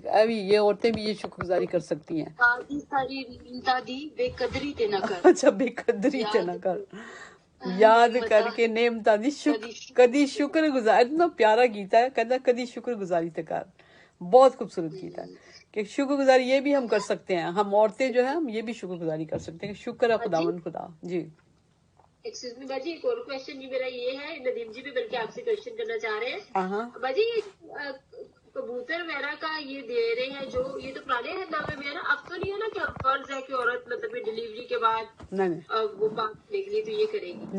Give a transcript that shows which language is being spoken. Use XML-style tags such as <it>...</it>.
<ur>ابھی یہ عورتیں بھی یہ شکر گزاری کر سکتی ہیں.</ur> <pa>ساری نعمتاں دی بے قدری تے نہ کر. اچھا، بے قدری تے نہ کر، یاد کر کے نعمتاں دی کدی شکر گزاری.</pa> <ur>اتنا پیارا گیت ہے، کہتا</ur> <pa>کدی شکر گزاری تے کر.</pa> <ur>بہت خوبصورت گیت ہے کہ شکر گزاری یہ بھی ہم کر سکتے ہیں. ہم عورتیں جو ہیں ہم یہ بھی شکر گزاری کر سکتے ہیں کہ شکر ہے خداوند خدا. جی ایکسکیوز می باجی، ایک اور کوشچن جی میرا یہ ہے، ندیم جی بھی بلکہ آپ سے کوشچن کرنا چاہ رہے ہیں. باجی کبوتر وغیرہ کا یہ دے رہے ہیں جو، یہ تو پرانے نامے میں ہے نا، اب تو نہیں ہے نا کہ اب فرض ہے کہ عورت مطلب ڈلیوری کے بعد وہ بات نکلی تو یہ کرے گی؟</ur>